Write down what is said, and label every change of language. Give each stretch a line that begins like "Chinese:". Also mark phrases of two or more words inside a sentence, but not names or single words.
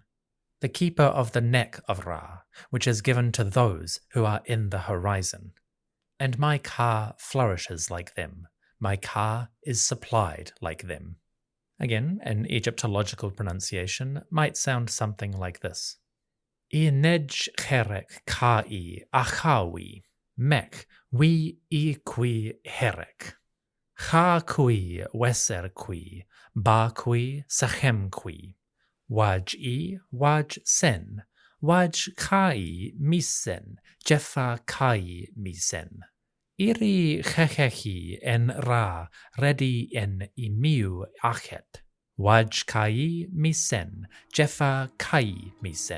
English: The keeper of the neck of Ra, which is given to those who are in the horizon. And my Ka flourishes like them. My Ka is supplied like them. Again, an Egyptological pronunciation might sound something like this.
Ancient Egyptian: I nej cherek Ka-i achawi, mek wi I qui herek. Ha qui weser qui, ba qui sachem qui, waj-i, waj-sen, waj-kai misen, jefa-kai misen. Iri chechechi en ra, redi en imiu achet. Waj-kai misen, jefa-kai misen.